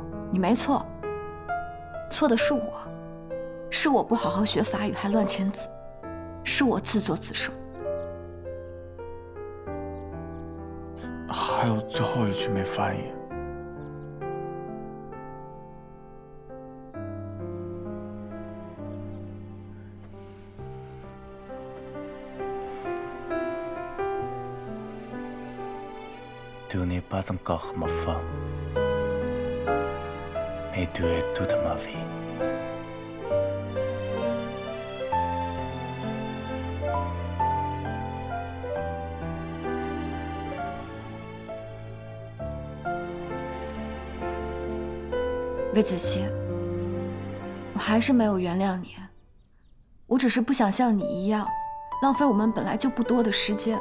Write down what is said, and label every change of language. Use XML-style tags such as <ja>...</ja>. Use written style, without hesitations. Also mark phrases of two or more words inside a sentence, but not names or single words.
<zh>你没错，错的是我，是我不好好学法语还乱签字，是我自作自受。还有最后一句没翻译。</zh> <fr>Tu n'es pas encore ma femme, mais tu es toute ma vie.</fr> <zh>魏子期，我还是没有原谅你，我只是不想像你一样，浪费我们本来就不多的时间。</zh>